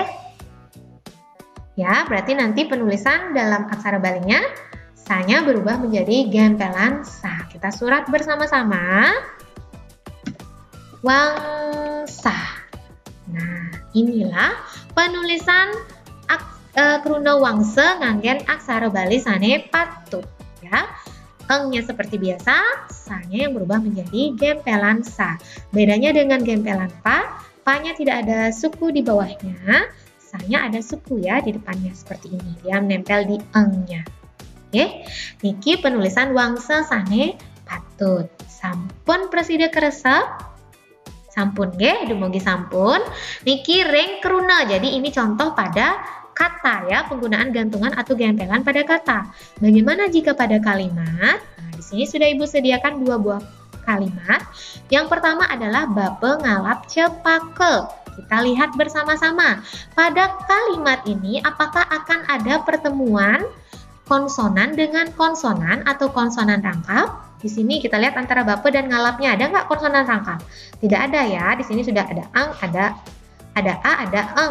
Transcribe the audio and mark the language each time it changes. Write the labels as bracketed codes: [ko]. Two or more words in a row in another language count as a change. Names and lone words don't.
[id] Ya, berarti nanti penulisan dalam aksara Balinya sa-nya berubah menjadi gempelan sa. Kita surat bersama-sama. [ban] Wangsa. Nah, [id] inilah penulisan [ban] kruna wangse nganggen aksara Bali sane patut, [id] ya. Eng-nya seperti biasa, sa-nya yang berubah menjadi gempelan sa. Bedanya dengan gempelan pa, pa-nya tidak ada suku di bawahnya, sa-nya ada suku ya di depannya seperti ini. Dia menempel di eng-nya. Oke, [ban] niki penulisan wangse sane patut. Sampun presida keresa. Sampun nggih, dumugi sampun. Niki ring keruna. [id] Jadi ini contoh pada kata ya, penggunaan gantungan atau gempelan pada kata. Bagaimana jika pada kalimat? Nah, di sini sudah Ibu sediakan dua buah kalimat. Yang pertama adalah [ban] bape ngalap cepake. [id] Kita lihat bersama-sama. Pada kalimat ini apakah akan ada pertemuan konsonan dengan konsonan atau konsonan rangkap? Di sini kita lihat antara bape dan ngalapnya ada nggak konsonan rangkap? Tidak ada ya. Di sini sudah ada ang, ada a, ada eng.